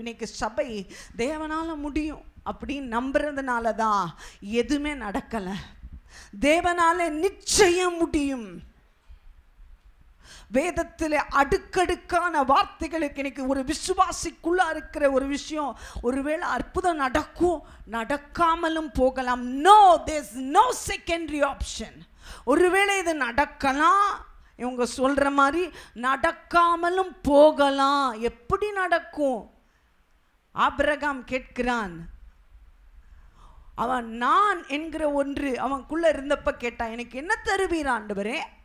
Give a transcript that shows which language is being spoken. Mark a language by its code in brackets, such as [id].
[ta] இன்னைக்கு சபை தேவனால் முடியும் அப்படின்னு நம்புறதுனால தான் எதுவுமே நடக்கலை. தேவனால நிச்சயம் முடியும். வேதத்தில் அடுக்கடுக்கான வார்த்தைகளுக்கு இன்னைக்கு ஒரு விசுவாசிக்குள்ளா இருக்கிற ஒரு விஷயம், ஒருவேளை அற்புதம் நடக்கும், நடக்காமலும் போகலாம். [en] No, there's no secondary option. [ta] ஒருவேளை இது நடக்கலாம், இவங்க சொல்ற மாதிரி நடக்காமலும் போகலாம். எப்படி நடக்கும்? ஆபிரகாம் கேட்கிறான். அவன் நான் என்கிற ஒன்று அவனுக்குள்ள இருந்தப்ப கேட்டான், எனக்கு என்ன தருவீர் ஆண்டவரே?